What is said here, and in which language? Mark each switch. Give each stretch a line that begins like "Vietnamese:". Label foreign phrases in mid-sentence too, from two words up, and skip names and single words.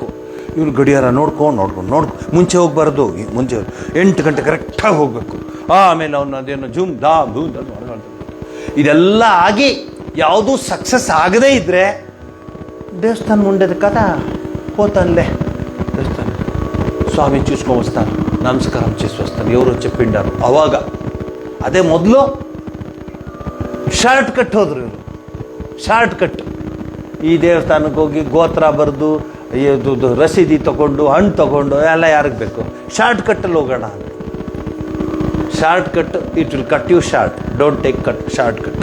Kannada: ಇವನು ಗಡಿಯಾರ ನೋಡ್ಕೊಂಡು ಮುಂಚೆ ಹೋಗ್ಬಾರ್ದು, ಮುಂಚೆ 8 ಗಂಟೆ ಕರೆಕ್ಟಾಗಿ ಹೋಗಬೇಕು. ಆಮೇಲೆ ಅವನು ಅದೇನೋ ಝೂಮ್ ಧಾಮ್ ಧೂಮ್ ಇದೆಲ್ಲ ಆಗಿ ಯಾವುದೂ ಸಕ್ಸಸ್ ಆಗದೇ ಇದ್ದರೆ ದೇವಸ್ಥಾನ ಮುಂಡೆದ ಕಥಾ
Telugu: పోతానులే ದೇವಸ್ಥಾನ ಸ್ವಾಮಿ చూసుకొని వస్తాను, నమస్కారం చేసి వస్తాను, ఎవరు చెప్పిండారు అవాగ. అదే మొదలు
English: short cut
Kannada: ಹೋದ್ರು ಇವರು,
English: short cut.
Kannada: ಈ ದೇವಸ್ಥಾನಕ್ಕೆ ಹೋಗಿ ಗೋತ್ರ ಬರೆದು ರಸೀದಿ ತಗೊಂಡು ಹಣ್ಣು ತಗೊಂಡು ಎಲ್ಲ ಯಾರಿಗೆ ಬೇಕು, ಶಾರ್ಟ್ ಕಟ್ಟಲ್ಲಿ ಹೋಗೋಣ ಅಂತ.
English: short cut it will cut you short, don't take short cut.